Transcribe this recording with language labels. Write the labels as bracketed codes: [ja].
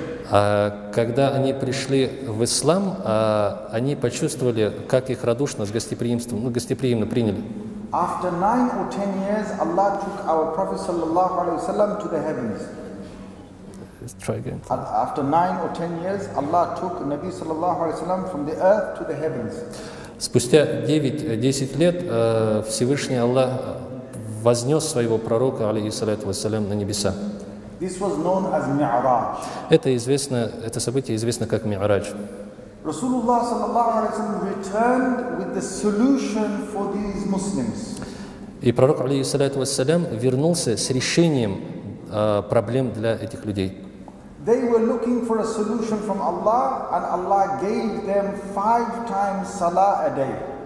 [ru] А когда они пришли в ислам, они почувствовали, как их радушно, с гостеприимством, гостеприимно приняли. [en] After 9 or 10 years, Allah took our Prophet [ar] sallallahu alaihi wasallam [en] to the heavens. Try again. After 9 or 10 years, Allah took Nabi [ar] sallallahu alaihi wasallam [en] from the earth to the heavens. [ru] Спустя 9-10 лет Всевышний Аллах вознес своего пророка, [ar] алейхиссалату вассалям, [ru] на небеса. [en] This was known as Mi'raj. [ru] Это событие известно как Ми'радж. [en] Rasulullah [ar] sallallahu alaihi wasallam [en] returned with the solution for these Muslims. [ru] И пророк, [ar] алейхиссалату вассалям, [ru] вернулся с решением проблем для этих людей. [en] They were looking for a solution from Allah, and Allah gave them 5 times salah a day.